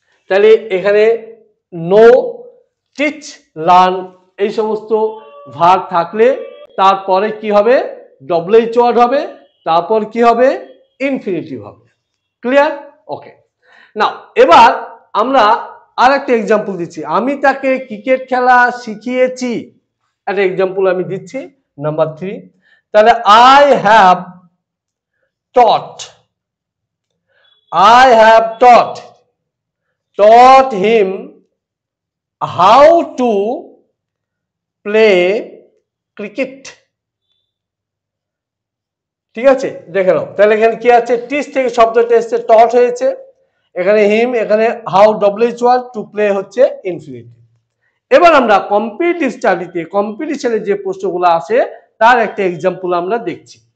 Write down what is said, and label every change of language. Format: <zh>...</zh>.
<bn>তাহলে এখানে no, teach, learn এই সমস্ত ভার্ব থাকলে তারপরে কি হবে WH ওয়ার্ড হবে, তারপর কি হবে ইনফিনিটিভ হবে। ক্লিয়ার? ওকে, নাও এবার আমরা আর একটা এক্সাম্পল দিচ্ছি, আমি তাকে ক্রিকেট খেলা শিখিয়েছি। একটা এক্সাম্পল আমি দিচ্ছি নাম্বার 3।</bn> <en>তাহলে I have taught, I have taught him how to play cricket.</en> <bn>ঠিক আছে, দেখে নাও। তাহলে এখানে কি আছে, টিচ থেকে শব্দটা এসছে, টট হয়েছে, এখানে হিম, এখানে how WH word, to play হচ্ছে ইনফিনিটিভ। এবার আমরা কম্পিটিটিভ স্টাডিতে কম্পিটিশনে যে প্রশ্নগুলো আসে তার একটা এক্সাম্পল আমরা দেখছি।</bn>